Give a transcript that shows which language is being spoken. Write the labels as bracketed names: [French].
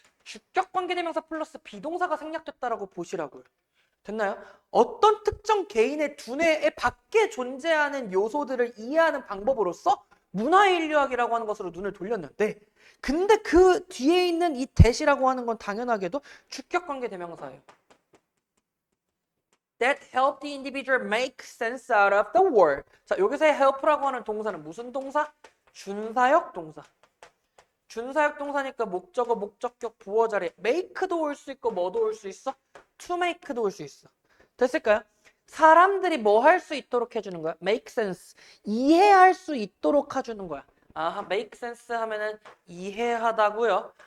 [Korean] 주격 관계대명사 플러스 비동사가 생략됐다라고 보시라고요. 됐나요? 어떤 특정 개인의 두뇌에 밖에 존재하는 요소들을 이해하는 방법으로서 문화인류학이라고 하는 것으로 눈을 돌렸는데, 근데 그 뒤에 있는 이 that이라고 하는 건 당연하게도 주격 관계대명사예요. [English] That help the individual make sense out of the world. [Korean] 자, 여기서의 help라고 하는 동사는 무슨 동사? 준사역 동사. 준사역 동사니까 목적어, 목적격, 부어 자리. make도 올 수 있고 뭐도 올 수 있어? to make도 올 수 있어. 됐을까요? 사람들이 뭐 할 수 있도록 해주는 거야? [English] make sense. [Korean] 이해할 수 있도록 해주는 거야. 아, make sense 하면은 이해하다고요.